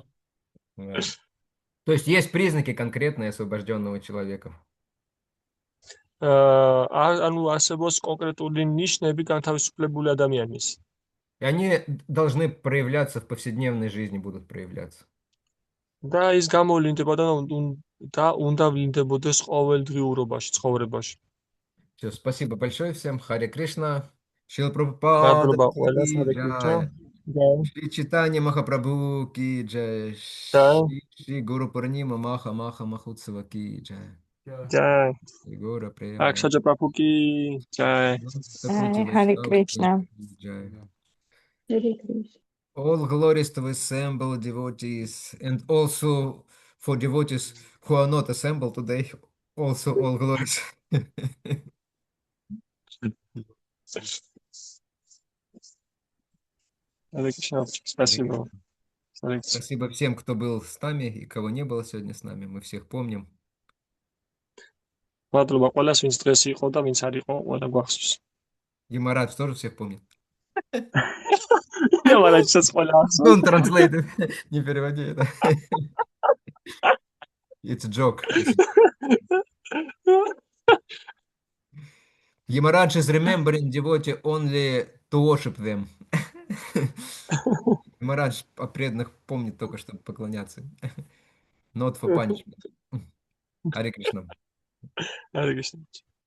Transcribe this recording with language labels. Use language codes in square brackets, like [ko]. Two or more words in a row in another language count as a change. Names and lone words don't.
[ru] То есть есть признаки конкретные освобожденного человека. [ka] ანუ არსებობს კონკრეტული ნიშნები განთავისუფლებული ადამიანის. [ru] И они должны проявляться в повседневной жизни, будут проявляться. [ka] და ის გამოვლინდებოდა და უნდა ვლინდებოდეს ყოველდღიურობაში, ცხოვრებაში. [ru] Все, спасибо большое всем. [sa] हरे कृष्ण. [ru] Шрила Прабхупада [hi] की जय. [ru] Шри Чайтанья Махапрабху [hi] की जय. [ru] Шри Гуру Пурнима Маха Махутсава [hi] की जय. [ru] Jai. Гуру Према. Акшаджа Прабху [hi] की जय. [sa] हरे कृष्ण. हरे कृष्ण. [en] All glories to assembled devotees, and also for devotees who are not assembled today, also all glories. [sa] हरे कृष्ण. Спасибо. [ru] Спасибо всем, кто был с нами и кого не было сегодня с нами. Мы всех помним. [ka] მადლობა ყველას, ვინც დღეს იყო და ვინც არ იყო, ყველა გვახსოვს. [ru] Геморрат тоже всех помнит. Я молодец, [ka] ყველა ახსოვს. [en] Don't translate it. [ru] Не переводи это. [en] It's a joke. Yamaraj is remembering devotee only to worship them. [ru] Yamaraj о преданных помнит только, чтобы поклоняться. [en] Not for punishment. [sa] हरे कृष्ण. हरे कृष्ण.